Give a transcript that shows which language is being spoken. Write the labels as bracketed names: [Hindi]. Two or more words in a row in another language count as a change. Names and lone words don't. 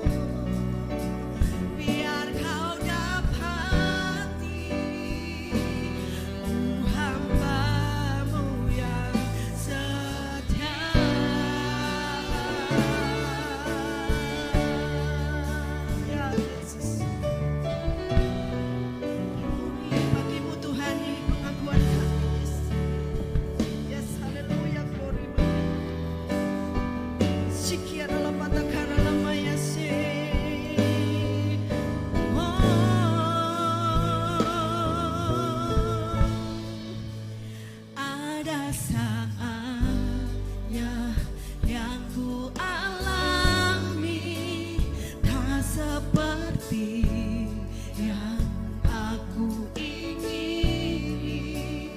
[Indonesian] Biar kau dapati ku hamba-Mu yang setia. Ya Yesus, bagimu Tuhan ini pengakuan kami. [English] Yes, haleluya, glory. Sikiara lapata kara lamaya se. [Indonesian] Ada saatnya yang ku alami tak seperti yang aku ingini.